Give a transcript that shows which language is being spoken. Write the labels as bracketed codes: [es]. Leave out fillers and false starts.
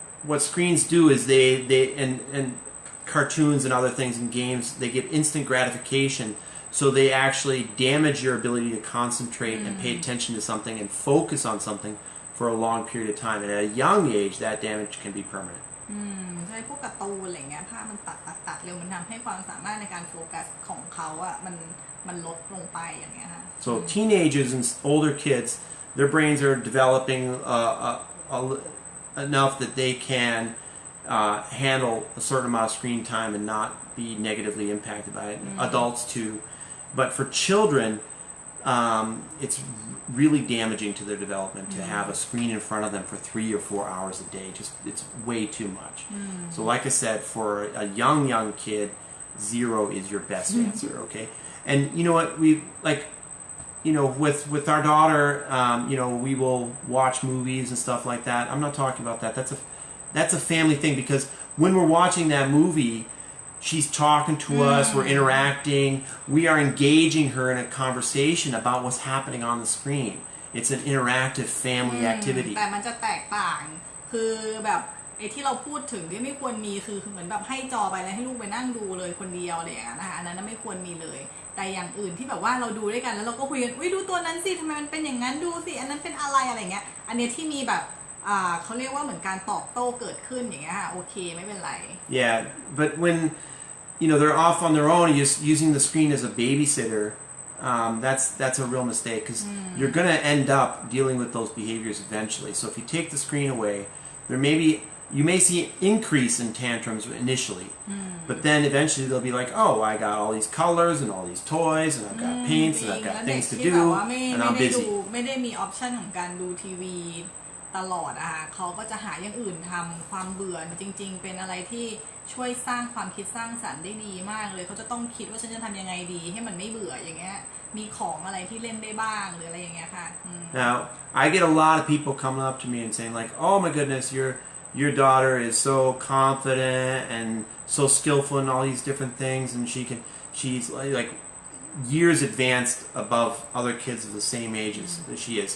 [en] What screens do is they and cartoons and other things and games, they give instant gratification. So they actually damage your ability to concentrate and pay attention to something and focus on something for a long period of time. And at a young age, that damage can be permanent. [th] ใช่พวกการ์ตูนอะไรเงี้ยภาพมันตัดเร็วมันทำให้ความสามารถในการโฟกัสของเขาอะมันลดลงไปอย่างเงี้ยค่ะ [en] So teenagers and older kids, their brains are developing enough that they can handle a certain amount of screen time and not be negatively impacted by it. Adults too. But for children, it's really damaging to their development to have a screen in front of them for 3 or 4 hours a day. Just it's way too much. So like I said, for a young kid, 0 is your best answer. Okay, and you know what we like. You know, with our daughter, you know, we will watch movies and stuff like that. I'm not talking about that. That's a family thing because when we're watching that movie, she's talking to us, we're interacting, we are engaging her in a conversation about what's happening on the screen. It's an interactive family activity. [th] แต่มันจะแตกต่างคือแบบไอ้ที่เราพูดถึงที่ไม่ควรมีคือเหมือนแบบให้จอไปแล้วให้ลูกไปนั่งดูเลยคนเดียวอะไรอย่างเงี้ยนะคะอันนั้นไม่ควรมีเลยแต่อย่างอื่นที่แบบว่าเราดูด้วยกันแล้วเราก็คุยกันอุ้ยดูตัวนั้นสิทำไมมันเป็นอย่างนั้นดูสิอันนั้นเป็นอะไรอะไรเงี้ยอันเนี้ยที่มีแบบเขาเรียกว่าเหมือนการตอบโต้เกิดขึ้นอย่างเงี้ยค่ะโอเคไม่เป็นไร [en] Yeah, but when you know they're off on their own and just using the screen as a babysitter, that's a real mistake because you're going to end up dealing with those behaviors eventually. So if you take the screen away, you may see an increase in tantrums initially, but then eventually they'll be like, oh, I got all these colors and all these toys and I've got paints and I've got things to do and I'm busy. [th] ไม่ได้มีออปชันของการดูทีวีตลอดอะค่ะเขาก็จะหาอย่างอื่นทำความเบื่อจริงๆเป็นอะไรที่ช่วยสร้างความคิดสร้างสรรค์ได้ดีมากเลยเขาจะต้องคิดว่าฉันจะทำยังไงดีให้มันไม่เบื่ออย่างเงี้ยมีของอะไรที่เล่นได้บ้างหรืออะไรอย่างเงี้ยค่ะ [en] Now I get a lot of people coming up to me and saying like, oh my goodness, your daughter is so confident and so skillful in all these different things and she's like years advanced above other kids of the same age as she is.